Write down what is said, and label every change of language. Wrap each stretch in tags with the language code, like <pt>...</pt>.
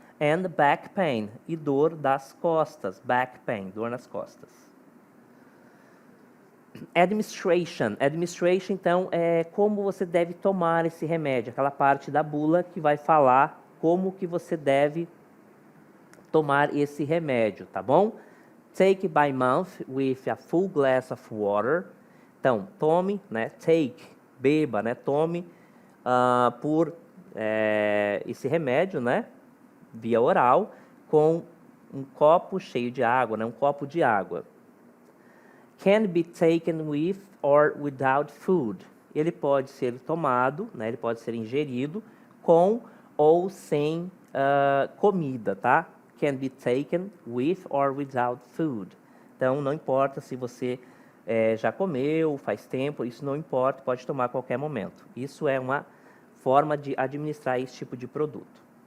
<en>And back pain,</en> <pt>e dor das costas,</pt> <en>back pain,</en> <pt>dor nas costas. Administration, então, é como você deve tomar esse remédio, aquela parte da bula que vai falar como que você deve tomar esse remédio, tá bom?</pt> <en>Take by mouth with a full glass of water.</en> <pt>Então, tome, né? Take, beba, né? Tome por esse remédio, né? Via oral, com um copo cheio de água, né? Um copo de água.</pt> <en>Can be taken with or without food.</en> <pt>Ele pode ser tomado, né? Ele pode ser ingerido com ou sem comida, tá?</pt> <en>Can be taken with or without food.</en> <pt>Então, não importa se você já comeu, faz tempo, isso não importa, pode tomar a qualquer momento. Isso é uma forma de administrar esse tipo de produto.</pt>